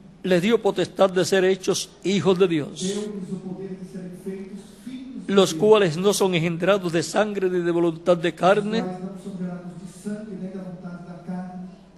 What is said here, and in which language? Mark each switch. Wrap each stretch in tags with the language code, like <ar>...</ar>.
<es>les dio potestad de ser hechos hijos de Dios,</es> <pt>Deu-lhes o poder de serem feitos filhos de</pt> <es>los</es> <pt>Deus,</pt> <es>cuales no son engendrados de sangre ni de voluntad de carne,</es> <pt>quais não são gerados de sangue nem da vontade da carne,</pt>